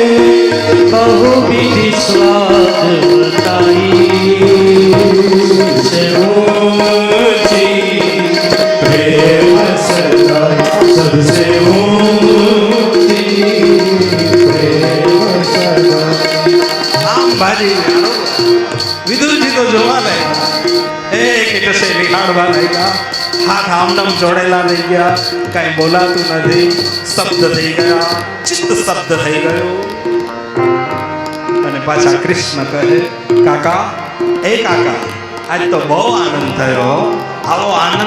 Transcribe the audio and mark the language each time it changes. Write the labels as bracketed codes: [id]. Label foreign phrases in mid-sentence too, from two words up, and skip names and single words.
[hi] बहुविधि स्वाद बताई सबसे ऊंची प्रेम सगाई सबसे ऊंची प्रेम सगाई [gu] આમ ભાજી વિદુરજી તો જોવા લાગ્યા એક કશે નિહાળવા લાગ્યા હાથ આમનામ જોડેલા થઈ ગયા કાંઈ બોલાતું નથી શબ્દ થઈ ગયા ચિત્ત શબ્દ થઈ ગયો અને પાછા કૃષ્ણ કહે કાકા એ કાકા આજ તો બહુ આનંદ થયો આવો આનંદ